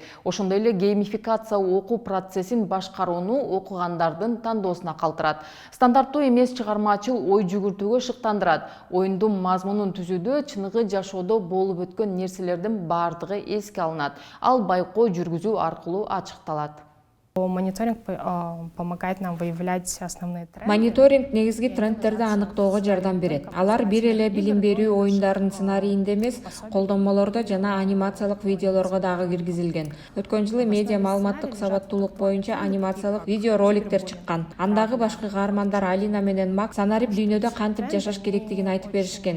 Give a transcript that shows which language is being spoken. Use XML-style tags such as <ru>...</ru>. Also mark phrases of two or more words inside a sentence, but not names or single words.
<ky>Ошондой эле геймификация окуу процессин башкарууну окугандардын тандоосуна калтырат. Стандарттуу эмес чыгармачыл ой жүгүртүүгө шыктандырат. Оюндун мазмунун түзүүдө чыныгы жашоодо болуп өткөн нерселердин баардыгы эске алынат. Ал байкоо жүргүзүү аркылуу ачыкталат.</ky> <ru>Мониторинг помогает нам выявлять основные тренды.</ru> <ky>Мониторинг негизги трендтерди аныктоого жардам берет. Алар бир эле билим берүү оюндарынын сценарийинде эмес, колдонмолордо жана анимациялык видеолорго дагы киргизилген. Өткөн жылы медиа маалыматтык сабаттуулук боюнча анимациялык видео роликтер чыккан. Андагы башкы каармандар Алина менен Мак санарип дүйнөдө кантип жашаш керектигин айтып беришкен.</ky>